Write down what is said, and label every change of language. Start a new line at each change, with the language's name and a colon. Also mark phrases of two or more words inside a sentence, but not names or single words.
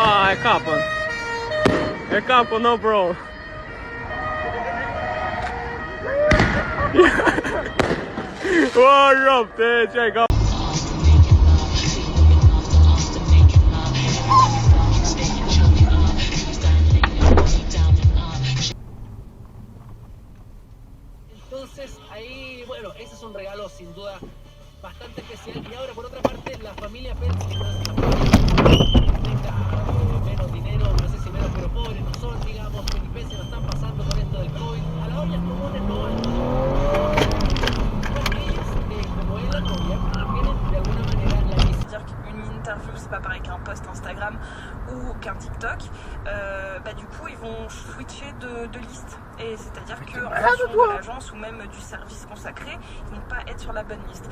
Spanish: Hai, capă. E capă, no bro. Wow, rupte, ce-ai capă. Entonces ahí, bueno, ese es un regalo sin duda bastante especial. Y ahora por otra parte, la familia Pérez, que no es una familia que tenga menos dinero, no sé si menos, pero pobres no son, digamos, filipenses no están pasando con esto del COVID. A las ollas comunes no van. Ellos, como es la novia, tienen de alguna manera la lista.
French: C'est-à-dire qu'une interview, c'est pas pareil qu'un post Instagram ou qu'un TikTok. Du coup, ils vont switcher de liste. Et c'est-à-dire qu'en fonction de l'agence ou même du service consacré, ils vont pas être sur la bonne liste.